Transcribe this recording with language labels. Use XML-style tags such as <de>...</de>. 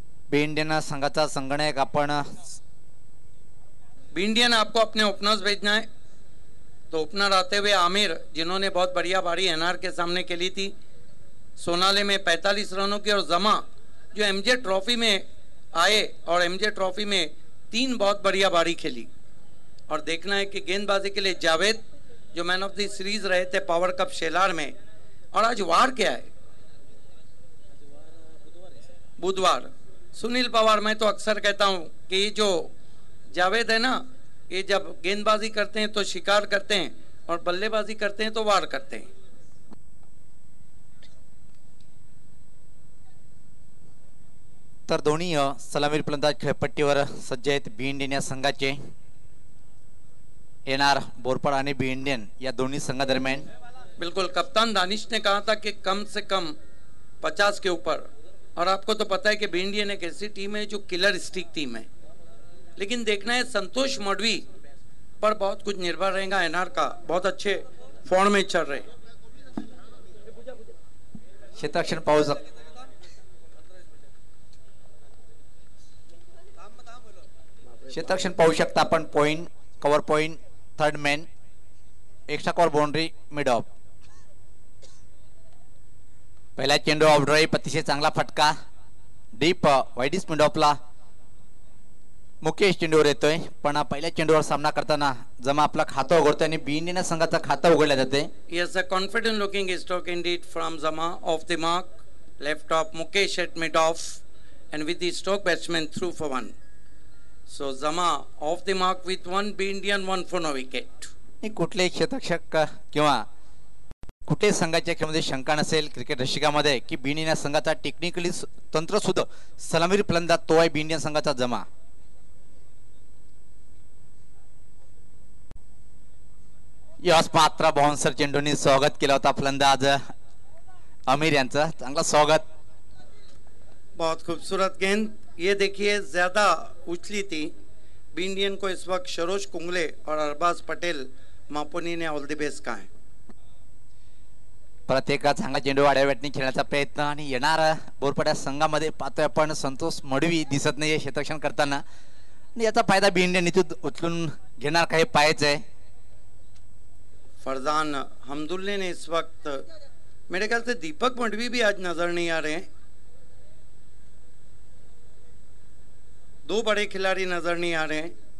<mr>बी Indian संघाचा संगणक आपण</mr> <hi>बी इंडियन आपको अपने ओपनर्स भेजना है, तो ओपनर आते हुए आमिर, जिन्होंने बहुत बढ़िया बारी एनआर के सामने खेली थी, सोनाले में 45 रनों की, और जमा जो एमजे ट्रॉफी में आए और एमजे ट्रॉफी में 3 बहुत बढ़िया बारी खेली। और देखना है कि गेंदबाजी के लिए जावेद जो मैन ऑफ द सीरीज रहे थे पावर कप शेलार में, और आज वार क्या है, बुधवार। सुनील पवार, मैं तो अक्सर कहता हूं कि ये जो जावेद है ना, ये जब गेंदबाजी करते हैं तो शिकार करते हैं और बल्लेबाजी करते हैं तो वार करते हैं।</hi> <mr>तर दोन्ही सलामीर फलंदाज खेळपट्टीवर सज्ज आहेत बी इंडियन या संघाचे। एनआर बोरपाड आणि बी इंडियन या दोन्ही संघादरम्यान</mr> <hi>बिल्कुल, कप्तान दानिश ने कहा था कि कम से कम 50 के ऊपर, और आपको तो पता है कि बी इंडियन एक ऐसी टीम है जो किलर स्टिक टीम है। लेकिन देखना है संतोष मडवी पर बहुत कुछ निर्भर रहेगा। एनआर का बहुत अच्छे फॉर्म में चल रहे।</hi> <mr>क्षेत्ररक्षण पाहू क्षेत्ररक्षण पाहू शकता आपण।</mr> <en>Point, cover point, third man, extra cover boundary, mid off.</en> <mr>पहिला चेंडू ऑफ ड्राइव्ह, अतिशय चांगला फटका डीप वाईडिस मिड ऑफला मुकेश चेंडूवर येतोय, पण पहिल्या चेंडूवर सामना करताना जमा आपला खाता उघडतोय आणि बी इंडियन संघाचा खाता उघडला जाते।</mr> <en>Yes, a confident looking stroke indeed from Zama, off the mark, left off, Mukesh at mid off, and with the stroke batsman through for 1. So Zama off the mark with 1, B Indian 1 for no wicket.</en> <mr>कुठलेही क्षेत्ररक्षक किंवा कुठल्याही संघाच्या खेळामध्ये शंका नसेल cricket रसिकामध्ये की बी Indian संघाचा technically तंत्र सुद्धा सलामीर फलंदाज तो आहे बी इंडियन संघाचा जमा। यस मात्र बाउन्सर चेंडूने स्वागत केलं होता फलंदाज आमिर यांचं, चांगला स्वागत।</mr> <hi>बहुत खूबसूरत गेंद, ये देखिए ज्यादा उछली थी। बी इंडियन को इस वक्त सरोज कुंगले और अरबाज पटेल मापोनी ने ऑल द बेस्ट कहा है।</hi> <mr>परत एका चांगला चेंडू आडव्या बॅटने खेळण्याचा प्रयत्न, आणि येणार बोरपाड्या संघामध्ये पाहतोय आपण संतोष मडवी दिसत नाहीये क्षेत्ररक्षण करताना, आणि याचा फायदा बी इंडियन इथून उचलून घेणार काही पाहायचं आहे।</mr> <hi>फरजान हमदुल्ले ने इस वक्त, मेरे ख्याल से दीपक मडवी भी आज नजर नहीं आ रहे हैं। 2 बड़े खिलाड़ी नजर नहीं आ रहे हैं।</hi>